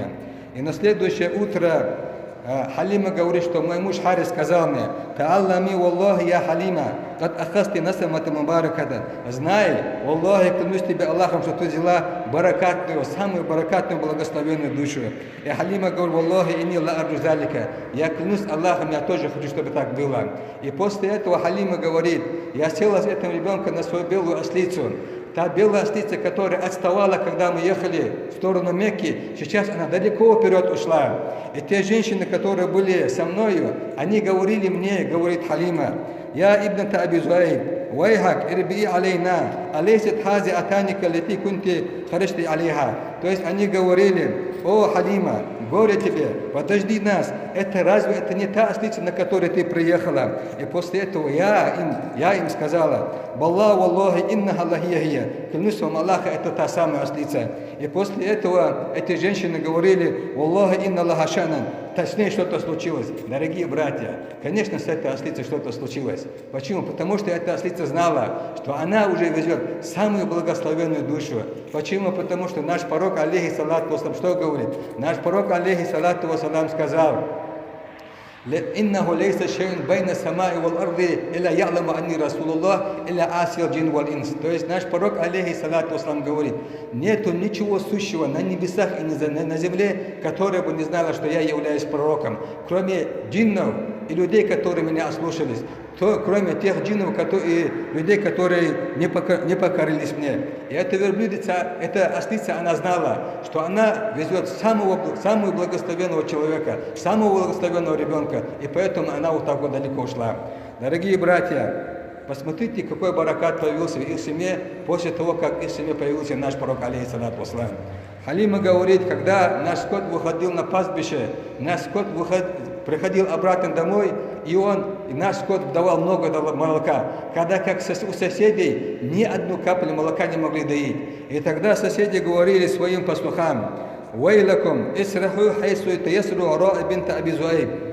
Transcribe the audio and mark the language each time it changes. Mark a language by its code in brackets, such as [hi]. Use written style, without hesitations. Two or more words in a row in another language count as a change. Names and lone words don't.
[ru] И на следующее утро Халима говорит, что мой муж Харис сказал мне: [ar] «تعلمي والله يا حليمة قد أخذت نسمة مباركة». [ru] Знай, Аллахи, клянусь тебе Аллахом, что ты взяла баракатную, самую баракатную, благословенную душу. И Халима говорит: [ar] «والله إني لأرجو ذلك». [ru] Я клянусь Аллахом, я тоже хочу, чтобы так было. И после этого Халима говорит, я села с этим ребенком на свою белую ослицу. та белая ослица, которая отставала, когда мы ехали в сторону Мекки, сейчас она далеко вперед ушла. И те женщины, которые были со мною, они говорили мне, говорит Халима: [ar] «يا ابنة أبي ذؤيب ويحك اربعي علينا أليست هذه أتانك التي كنت خرجت عليها». [ru] То есть они говорили: «О, Халима, горе тебе, подожди нас, разве это не та ослица, на которой ты приехала?» И после этого я им сказала: [ar] «بلى والله إنها لهي, [ru] клянусь вам Аллаха, это та самая ослица». И после этого эти женщины говорили: [ar] «والله إن لها لشأنا». [ru] С ней что-то случилось. Дорогие братья, конечно, с этой ослицей что-то случилось. Почему? Потому что эта ослица знала, что она уже везет самую благословенную душу. Почему? Потому что наш пророк, [ar] عليه الصلاة والسلام, [ru] что говорит? Наш пророк, [ar] عليه الصلاة والسلام, сказал: «إنه ليس شيء بين السماء والأرض إلا يعلم أني رسول الله إلا عاصي الجن والإنس». [ru] То есть наш пророк, [ar] عليه الصلاة والسلام, [ru] говорит: нету ничего сущего на небесах и на земле, которое бы не знало, что я являюсь пророком, кроме джиннов и людей, которые меня ослушались, кроме тех джиннов и людей, которые не покорились мне. И эта верблюдица, эта ослица, она знала, что она везет самого благословенного человека, самого благословенного ребенка, и поэтому она вот так вот далеко ушла. Дорогие братья, посмотрите, какой баракат появился в их семье после того, как в их семье появился наш пророк, [ar] عليه الصلاة والسلام. [ru] Халима говорит, когда наш скот выходил на пастбище, наш скот приходил обратно домой, и наш скот давал много молока, когда как у соседей ни одну каплю молока не могли доить. И тогда соседи говорили своим пастухам: [ar] «ويلكم اسرحوا حيث تسرح راعي بنت أبي ذؤيب».